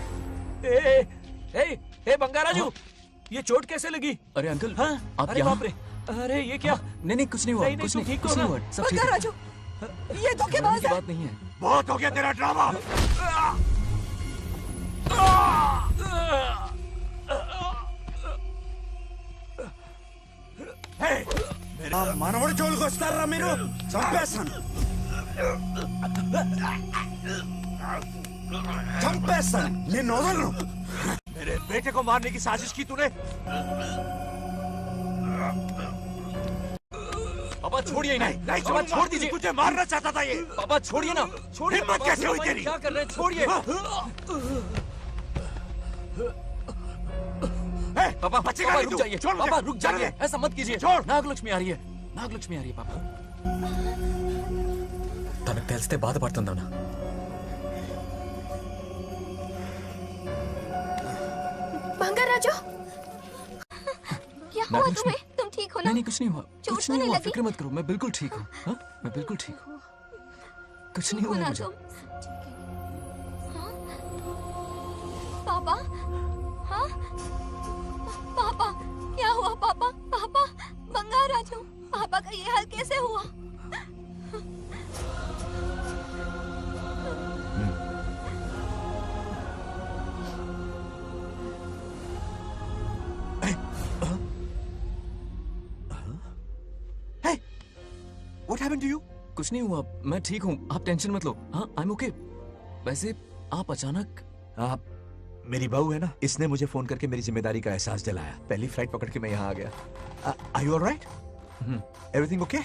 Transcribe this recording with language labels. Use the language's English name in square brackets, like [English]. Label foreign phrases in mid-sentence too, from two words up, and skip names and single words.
[Hindi] ए बंगाराजू, ये चोट कैसे लगी? अरे अंकल, हाँ? आप अरे यहाँ? बाप रे, अरे ये क्या? नहीं कुछ नहीं हुआ, कुछ नहीं, कुछ नहीं हुआ, सब ठीक है। राजू, ये धोखेबाज है। बात नहीं है। बहुत हो गया तेरा ड्रामा। [Telugu] మనవడు జోలికి వస్తారా మీరు? చంపేస్తాను, చంపేస్తాను, నిన్ను వదలను। [Hindi] मेरे बेटे को मारने की साजिश की तूने? पापा छोड़िए नहीं, नहीं पापा छोड़ दीजिए। तुझे मारना चाहता था ये। पापा छोड़िए ना, छोड़िए। हिम्मत कैसे हुई तेरी? क्या कर रहे हैं? छोड़िए। पापा बचेगा नहीं रुक तू। जाइए, छोड़ मुझे। पापा रुक चल जाइए, ले। ऐसा मत कीजिए। छोड़। నాగలక్ష్మి आ रही है, నాగలక్ష్మి आ रही है पापा। [Telugu] తనకు తెలిస్తే బాధపడుతుందన్నా। [Hindi] बंगाराजू, क्या हुआ तुम्हें? तुम ठीक हो ना? नहीं कुछ नहीं हुआ, चोट कुछ तो नहीं नहीं हुआ, लगी? फिक्र मत करो, मैं बिल्कुल ठीक हूँ। हाँ, मैं बिल्कुल ठीक हूँ, कुछ नहीं हुआ मुझे। पापा, हाँ पापा, क्या हुआ पापा? पापा, बंगाराजू, पापा का ये हाल कैसे हुआ? [English] What happened to you? [Hindi] कुछ नहीं हुआ, मैं ठीक हूँ, आप टेंशन मत लो। हाँ, [English] I'm okay। [Hindi] वैसे आप अचानक आप मेरी बहू है ना, इसने मुझे फोन करके मेरी जिम्मेदारी का एहसास दिलाया। पहली फ्लाइट पकड़ के मैं यहाँ आ गया। [English] Are you all right? Everything okay?